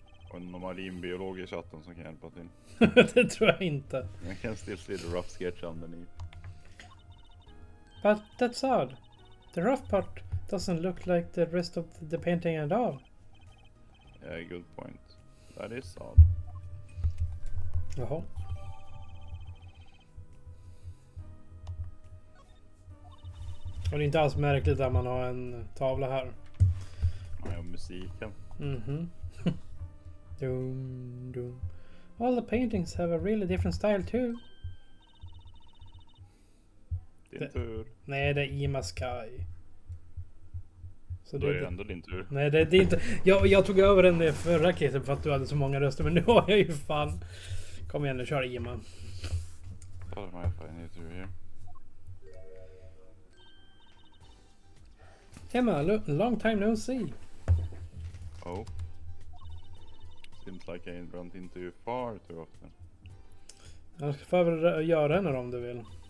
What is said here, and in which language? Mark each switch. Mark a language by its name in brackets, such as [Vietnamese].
[Swedish] Och en marinbiolog i chatten som kan hjälpa till. Det tror jag inte. [English] I can still see the rough sketch underneath. But that's odd. The rough part doesn't look like the rest of the painting at all. Yeah, good point. That is odd. [Swedish] Jaha. Och det är inte alls märkligt att man har en tavla här. Nej, och musiken. Dum. [English] All the paintings have a really different style too. [Swedish] Din tur. Nej, det är Ima Sky. Så Då är det ändå din tur. Nej, det är inte. Jag tog över den i förra caset för att du hade så många röster. Men nu har jag ju fan. Kom igen nu, kör Ima. [English] Thought I might find you through here. Emma, long time no see. Oh. Seems like I ain't run into you far too often. [Swedish] Jag får väl göra en om du vill.